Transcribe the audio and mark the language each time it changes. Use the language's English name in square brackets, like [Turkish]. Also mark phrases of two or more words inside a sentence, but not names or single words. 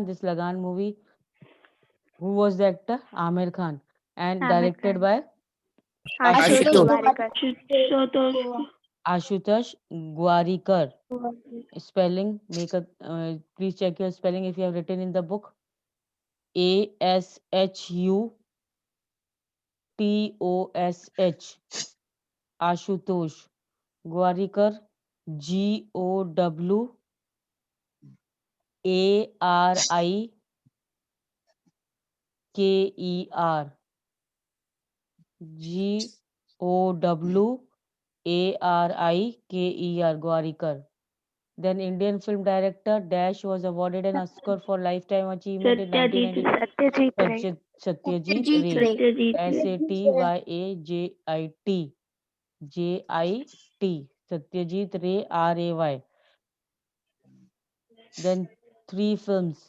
[English] This Lagan movie, who was the actor? Amir Khan, and Amir directed Khan. by Ashutosh Ashutosh. Gowariker. Shutosh. Ashutosh Gwarikar. Spelling, please check your spelling if you have written in the book. ASHUTOSH. Ashutosh Gwarikar. GOWARIKER. GOWARIKER. Gwarikar. Then Indian film director Dash was awarded an Oscar for lifetime achievement in Satyajit 1992. Ray. Satyajit Ray. Satyajit Ray. Satyajit Ray. SATYAJIT. JIT. Satyajit Ray, RAY. Then three films.